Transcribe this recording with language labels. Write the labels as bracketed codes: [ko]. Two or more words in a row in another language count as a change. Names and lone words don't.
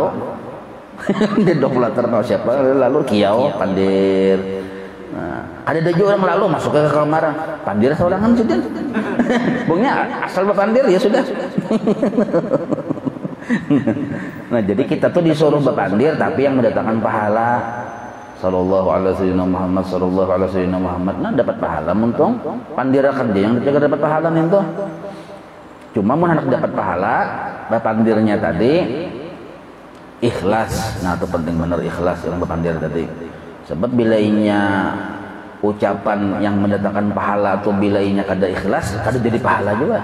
[bjn] Duduk pelantar tahu siapa lalu kiau pandir. Nah, ada juga orang lalu masuk ke kamar pandir seorang kan sudah. Bungnya asal bapandir ya sudah. Nah jadi kita tuh disuruh bapandir tapi yang mendatangkan pahala. [ar] صلى الله عليه محمد صلى الله عليه محمد. [bjn] Nah dapat pahala muntung pandirakan dia yang juga dapat pahala itu. Cuma mau anak dapat pahala, bapandirnya tadi ikhlas. Nah itu penting benar, ikhlas yang bapandir tadi. Sebab bilainya ucapan yang mendatangkan pahala atau bilainya kada ikhlas, kada jadi pahala juga.